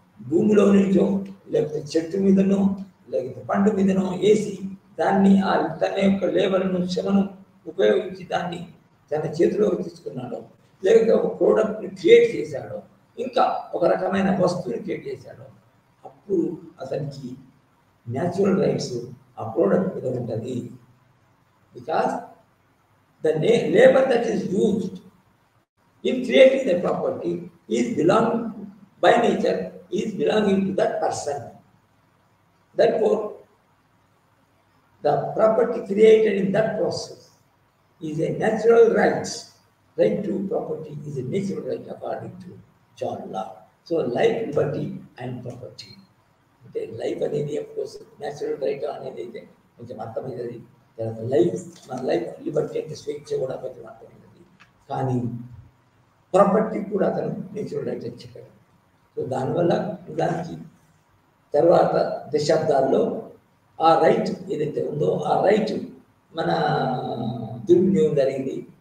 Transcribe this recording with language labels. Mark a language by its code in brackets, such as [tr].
[te] భూమిలో నుంచో లేకపోతే చెట్టు మీదనో లేకపోతే పండు మీదనో వేసి దాన్ని తన యొక్క లేబర్ను, శ్రమను ఉపయోగించి దాన్ని తన చేతిలోకి తీసుకున్నాడో, లేకపోతే ఒక ప్రోడక్ట్ని క్రియేట్ చేశాడో, ఇంకా ఒక రకమైన వస్తువుని క్రియేట్ చేశాడో, అప్పుడు అతనికి న్యాచురల్ రైట్స్ ఆ ప్రోడక్ట్ మీద ఉంటుంది. Because [en] the labor that is used in creating the property is belonging by nature, is belonging to that person. Therefore, the property created in that process is a natural right. Right to property is a natural right according to John Locke. So life, liberty and property. [te] అంటే life అనేది of course natural right అనేది అయితే కొంచెం అర్థమైనది. తర్వాత life, మన life Liberty అంటే స్వేచ్ఛ కూడా కొంచెం అర్థమైనది. కానీ ప్రాపర్టీ కూడా అతను నేచురల్ రైట్ అని చెప్పాడు. సో దానివల్ల దానికి తర్వాత దశాబ్దాల్లో ఆ రైట్ ఏదైతే ఉందో ఆ రైట్ మన దుర్వినియోగం జరిగింది.